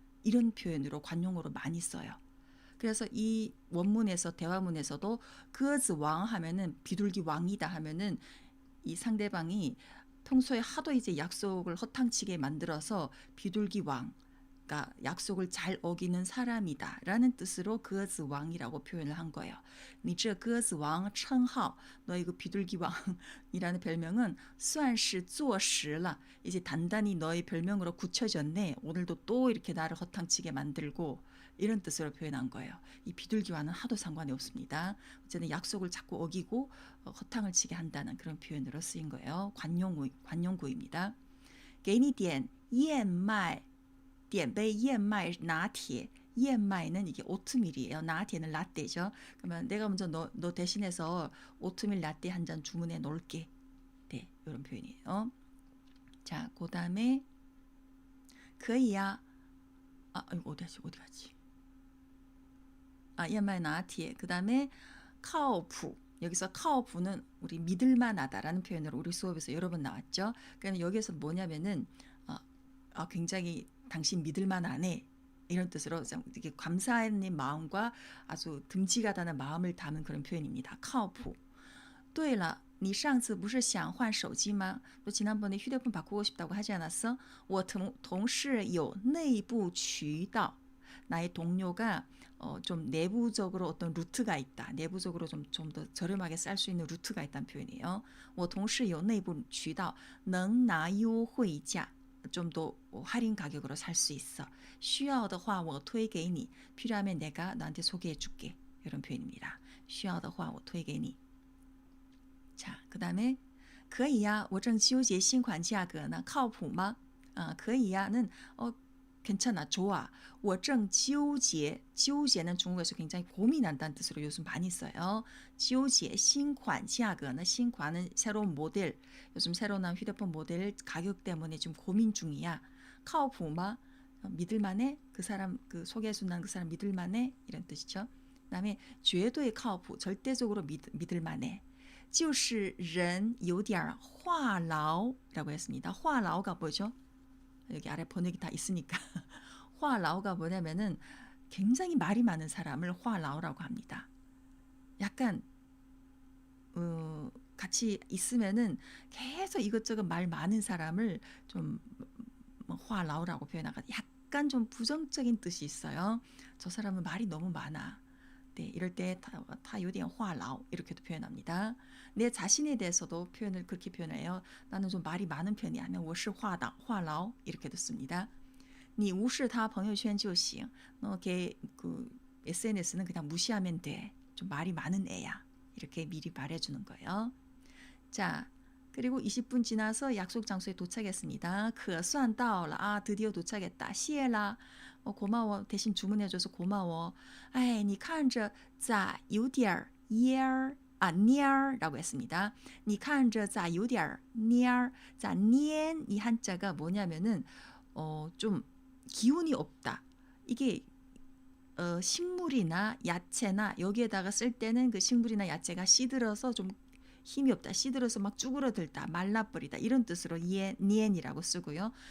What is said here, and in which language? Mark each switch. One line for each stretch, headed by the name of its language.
Korean: 이런 표현으로 관용어로 많이 써요. 그래서 이 원문에서 대화문에서도 鸽子王 하면은 비둘기 왕이다 하면은 이 상대방이 평소에 하도 이제 약속을 허탕치게 만들어서 비둘기 왕, 그러니까 약속을 잘 어기는 사람이다 라는 뜻으로 鸽子王이라고 표현을 한 거예요.
Chinese: 你这鸽子王称号,
Korean: 너희 그 비둘기 왕이라는 별명은
Chinese: 算是坐实了.
Korean: 이제 단단히 너의 별명으로 굳혀졌네. 오늘도 또 이렇게 나를 허탕치게 만들고 이런 뜻으로 표현한 거예요. 이 비둘기와는 하도 상관이 없습니다. 어쨌든 약속을 자꾸 어기고 허탕을 치게 한다는 그런 표현으로 쓰인 거예요. 관용구입니다.
Chinese: 给你点燕麦,点杯燕麦拿铁.
Korean: 燕麦는 이게 오트밀이에요. 나티에는 라떼죠. 그러면 내가 먼저 너 대신해서 오트밀 라떼 한 잔 주문해 놓을게. 네, 이런 표현이에요. 자, 그 다음에 可以呀. 어디 갔지? 燕麦拿铁. 그 다음에 靠谱. 여기서 카오프는 우리 믿을만하다라는 표현으로 우리 수업에서 여러 번 나왔죠. 그러니까 여기서 뭐냐면은 굉장히 당신 믿을만하네 이런 뜻으로 이게 감사하는 마음과 아주 듬직하다는 마음을 담은 그런 표현입니다. 카오프.
Chinese: 对了，你上次不是想换手机吗？
Korean: 너 지난번에 휴대폰 바꾸고 싶다고 하지 않았어?
Chinese: 我同事有内部渠道.
Korean: 나의 동료가 좀 내부적으로 어떤 루트가 있다. 내부적으로 좀 더 저렴하게 쌀 수 있는 루트가 있다는 표현이에요.
Chinese: 我同事有内部渠道能拿优惠价.
Korean: 좀 더 할인 가격으로 살 수 있어.
Chinese: 需要的话我推给你.
Korean: 필요하면 내가 너한테 소개해 줄게. 이런 표현입니다.
Chinese: 需要的话我推给你.
Korean: 자, 그 다음에
Chinese: 可以呀,我正纠结新款价格呢,靠谱吗?
Korean: 可以呀,는 괜찮아, 좋아.
Chinese: 我正纠结,
Korean: 纠结는 중국에서 굉장히 고민한다는 뜻으로 요즘 많이 써요. 纠结, 新款价格는 신款은 새로운 모델, 요즘 새로 나온 휴대폰 모델 가격 때문에 좀 고민 중이야.
Chinese: 靠谱吗?
Korean: 믿을만해? 그 사람, 그 소개해준다는 그 사람 믿을만해? 이런 뜻이죠. 그 다음에
Chinese: 绝对靠谱,
Korean: 절대적으로 믿을만해.
Chinese: 就是人有点话痨
Korean: 라고 했습니다. 话痨가 뭐죠? 여기 아래 번역이 다 있으니까. 话痨가 뭐냐면은 굉장히 말이 많은 사람을 话痨라고 합니다. 약간 같이 있으면은 계속 이것저것 말 많은 사람을 좀 话痨라고 표현하고 약간 좀 부정적인 뜻이 있어요. 저 사람은 말이 너무 많아. 네, 이럴 때 다 요디엔 화라오 이렇게도 표현합니다. 내 자신에 대해서도 표현을 그렇게 표현해요. 나는 좀 말이 많은 편이 아니야.
Chinese: 我是话痨
Korean: 이렇게도 씁니다.
Chinese: 你无视他朋友圈就行.
Korean: 너 걔 그 SNS는 그냥 무시하면 돼. 좀 말이 많은 애야. 이렇게 미리 말해주는 거예요. 자, 그리고 20분 지나서 약속 장소에 도착했습니다.
Chinese: 可算到了.
Korean: 드디어 도착했다.
Chinese: 谢啦.
Korean: 고마워. 대신 주문해줘서 고마워.
Chinese: 哎,你看着咋有点蔫儿
Korean: 라고 했습니다.
Chinese: 你看着咋有点蔫儿.
Korean: 자, 蔫 이 한자가 뭐냐면은 좀 기운이 없다. 이게 식물이나 야채나 여기에다가 쓸 때는 그 식물이나 야채가 시들어서 좀 힘이 없다. 시들어서 막 쭈그러들다. 말라버리다. 이런 뜻으로 니엔이라고 쓰고요.